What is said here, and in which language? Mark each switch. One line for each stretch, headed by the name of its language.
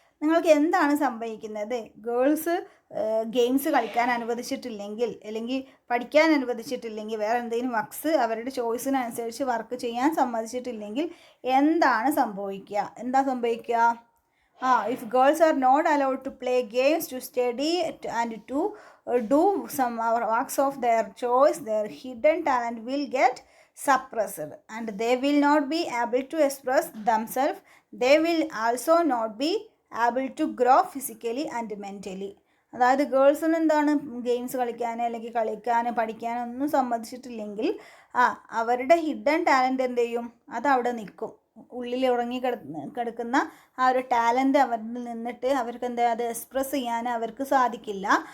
Malayalam: നിങ്ങൾക്ക് എന്താണ് സംഭവിക്കുന്നത്? ഗേൾസ് ഗെയിംസ് കളിക്കാൻ അനുവദിച്ചിട്ടില്ലെങ്കിൽ, അല്ലെങ്കിൽ പഠിക്കാൻ അനുവദിച്ചിട്ടില്ലെങ്കിൽ, വേറെ എന്തെങ്കിലും വർക്ക്സ് അവരുടെ ചോയ്സിനനുസരിച്ച് വർക്ക് ചെയ്യാൻ സമ്മതിച്ചിട്ടില്ലെങ്കിൽ എന്താണ് സംഭവിക്കുക?
English: If girls are not allowed to play games, to study and to do some works of their choice, their hidden talent will get suppressed and they will not be able to express themselves. They will also not be able to grow physically and mentally.
Malayalam: അതായത് ഗേൾസിന് എന്താണ് games കളിക്കാൻ അല്ലെങ്കിൽ പഠിക്കാനൊന്നും സമ്മതിച്ചിട്ടില്ലെങ്കിൽ അവരുടെ hidden talent എന്ത് ചെയ്യും, അതവിടെ നിൽക്കും. ഉള്ളിൽ കിടക്കുന്ന ആ ഒരു ടാലൻറ്റ് അവരിൽ നിന്നിട്ട് അവർക്ക് അത് എക്സ്പ്രസ് ചെയ്യാൻ അവർക്ക് സാധിക്കില്ല.